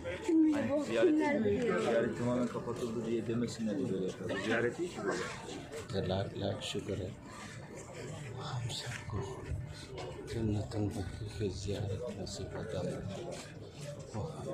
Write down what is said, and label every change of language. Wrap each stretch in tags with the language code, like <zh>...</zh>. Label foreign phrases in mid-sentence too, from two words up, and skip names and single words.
<tr>Hani ziyaret tamamen kapatıldı diye demesinler diye böyle yapıyor. Ziyaret değil ki böyle.</tr> <hi>लाख लाख शुक्र है हम सबको जन्नतुल बकी की ज़ियारत नसीब अता फरमाए।</hi>